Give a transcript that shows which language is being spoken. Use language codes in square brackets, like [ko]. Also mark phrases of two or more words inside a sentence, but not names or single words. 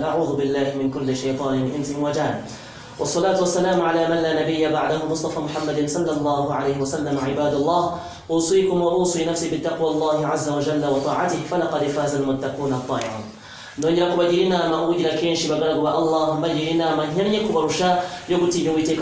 [ar] أعوذ بالله من كل شيطان إنس وجان، والصلاة والسلام على من لا نبي بعده مصطفى محمد صلى الله عليه وسلم. عباد الله، أوصيكم وأوصي نفسي بتقوى الله عز وجل وطاعته فلقد فاز المتقون الطائعون. [rw] ndongera kubagirina inama ubugira kenshi bagaragwa Allah mbagirina inama nkennye kubarusha yo gutinya Uwiteka.